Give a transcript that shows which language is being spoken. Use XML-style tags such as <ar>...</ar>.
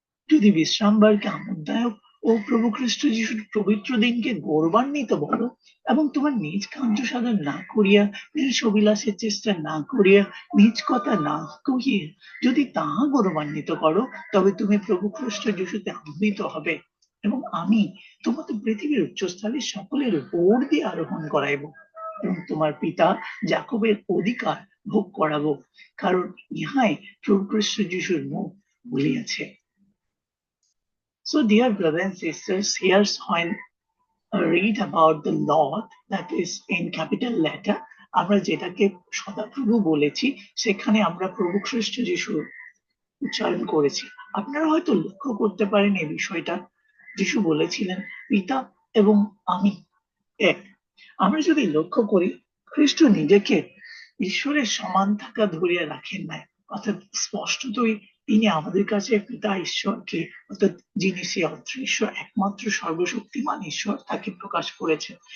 <bn>যদি বিশ্রামবারকে আমোদদায়ক ও প্রভু খ্রিস্ট যিশুর পবিত্র দিনকে গৌরবান্বিত বলো এবং তোমার নিজ কার্য সাধন না করিয়া, নিজ অভিলাষের চেষ্টা না করিয়া, নিজ কথা না কহিয়ে যদি তাহা গৌরবান্বিত করো, তবে তুমি প্রভু খ্রিস্ট যিশুতে আনন্দিত হবে এবং আমি তোমাকে পৃথিবীর উচ্চস্থলে সকলের উপর দিয়ে আরোহণ করাইব এবং তোমার পিতা জাকবের অধিকার ভোগ করাবো, কারণ ইহাই প্রভু খ্রিস্ট যিশুর মুখ বলিয়াছে।</bn> <en>So, dear brothers and sisters, here's when read about the Lord, that is in capital letter.</en> <bn>আমরা যেটাকে সদাপ্রভু বলেছি, সেখানে আমরা প্রভু খ্রিস্ট যিশু উচ্চারণ করেছি। আপনারা হয়তো লক্ষ্য করতে পারেন এই বিষয়টা। যিশু বলেছিলেন, পিতা এবং আমি এক। আমরা যদি লক্ষ্য করি, খ্রিস্ট নিজেকে ঈশ্বরের সমান থাকা ধরিয়া রাখেন নাই, অর্থাৎ স্পষ্টতই তিনি আমাদের কাছে পিতা ঈশ্বরকে, অর্থাৎ যিনি সে অদৃশ্য একমাত্র সর্বশক্তিমান ঈশ্বর, তাকে প্রকাশ করেছেন।</bn>